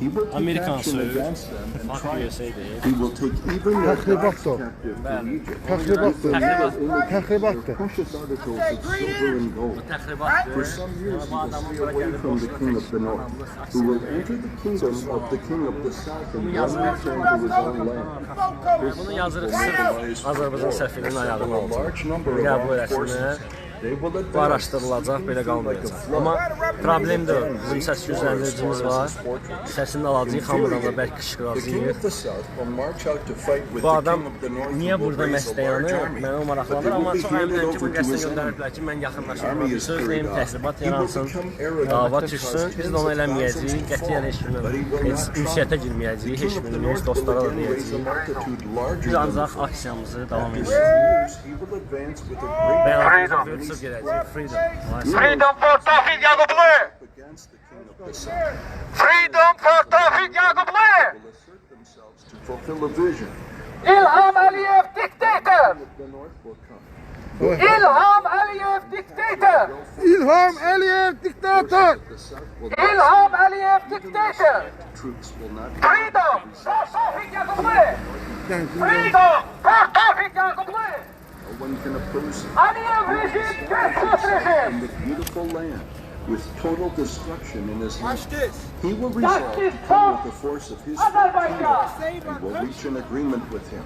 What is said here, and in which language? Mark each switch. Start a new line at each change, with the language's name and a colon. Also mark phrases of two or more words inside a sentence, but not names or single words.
English: He will take action against them and triumph. He will take even their captive to Egypt.
Azerbaijani: Təxribatdır.
English: Precious articles of silver and gold. For some years he will stay away from the king of the north, who will enter the kingdom of the king of the south and then return to his own land.
Azerbaijani: Bunu yazırıq sırf Azərbaycan səfirinin ayağını alacaq. Qəbul etsinlər. Bu araşdırılacaq, belə qalmayacaq. Amma problem deyil. Bizim səs gücləndiricimiz var. Səsini alacaq, hamıdan da bəlkə qışqıracaq. Bu adam niyə burada məstəyanı mənə maraqlanır, amma çox əminəm ki, bu qəsdən göndəriblər ki, mən yaxınlaşırım, söz deyim, təxribat yaransın, dava düşsün. Biz də onu eləməyəcəyik, qətiyyən heç kimin heç ünsiyyətə girməyəcəyik, heç kimin heç dostlara da deyəcəyik. Biz ancaq aksiyamızı davam edəcəyik.
English: Freedom! Freedom for Tawfiq Yaqublu! Freedom for Tawfiq Yaqublu! İlham Aliyev dictator! İlham Aliyev dictator!
Azerbaijani: İlham Aliyev diktatör!
English: İlham Aliyev dictator! Freedom for Tawfiq Yaqublu! Freedom for Tawfiq Yaqublu! one can oppose him. In the beautiful land, with total destruction in his hand, he will resolve to come with the force of his kingdom and will reach an agreement with him.